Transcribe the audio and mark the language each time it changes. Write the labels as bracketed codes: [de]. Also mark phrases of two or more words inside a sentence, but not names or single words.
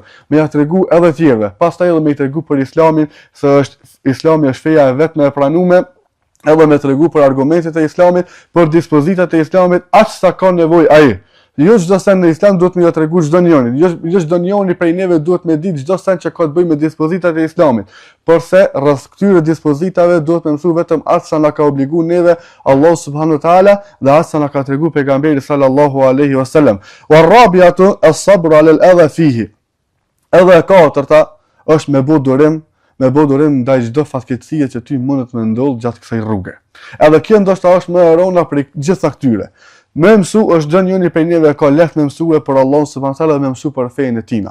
[sq] Më ja tregu edhe tjerëve. Pastaj edhe më i tregu për Islamin, se Islami është feja e vetme e pranuar, edhe me tregu për argumentet e Islamit, për dispozitat e Islamit, aq sa ka nevojë ai. Jo çdo sen në Islam duhet më ja tregu çdo njeri. Jo çdo njeri prej neve duhet me ditë çdo sen që ka të bëjë me dispozitat e Islamit. Por se rreth këtyre dispozitave duhet me mësu vetëm atë sa na ka obliguar neve Allah [ar] سبحانه وتعالى [sq] dhe atë sa na ka tregu pejgamberi [ar] صلى الله عليه وسلم. والرابعة الصبر على الأذى فيه. [sq] Edhe e katërta është me bë durim, ndaj çdo fatkeqësie që ty mundet me ndodh gjatë kësaj rruge. Edhe kjo ndoshta është më e rënda për gjitha këtyre. Me mësu është çdo njeri prej neve ka lehtë me mësue për Allahun [ar] سبحانه وتعالى [sq] dhe me mësu për fenë e tina.